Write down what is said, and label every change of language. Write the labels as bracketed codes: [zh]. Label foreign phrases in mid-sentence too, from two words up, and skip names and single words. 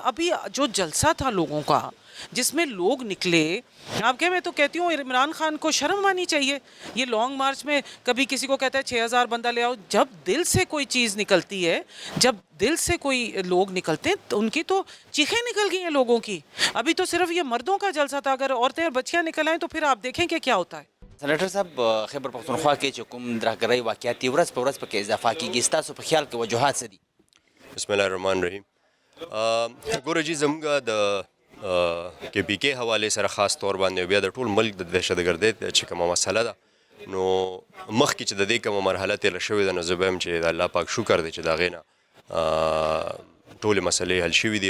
[ur] ابھی جو جلسہ تھا لوگوں کا، جس میں لوگ نکلے، آپ کہ میں تو کہتی ہوں عمران خان کو شرم آنی چاہیے. یہ [en] long march [ur] میں کبھی کسی کو کہتا ہے 6000 بندہ لے آؤ. جب دل سے کوئی چیز نکلتی ہے، جب دل سے کوئی لوگ نکلتے ہیں، تو ان کی تو چیخیں نکل گئی ہیں لوگوں کی. ابھی تو صرف یہ مردوں کا جلسہ تھا، اگر عورتیں اور بچیاں نکل آئیں تو پھر آپ دیکھیں کہ کیا ہوتا ہے. [ps] سینیٹر صاحب، خیبر پختونخوا کې چې کوم ترهګرۍ واقعیات دي ورځ په ورځ پکې اضافه کیږي، ستاسو په خیال کې وجوهات څه دي؟ [ar] بسم الله الرحمن الرحیم. [ps] ګوره جی، زموږ د کې پی کې حوالې سره خاص طور باندې بیا د ټول ملک د دهشت ګردۍ چې کومه مسله ده، نو مخکې چې د دې کومه مرحله تېره شوې ده، نو زه به یم چې د الله پاک شکر دی چې د هغې نه ټولې مسلې حل شوي دي.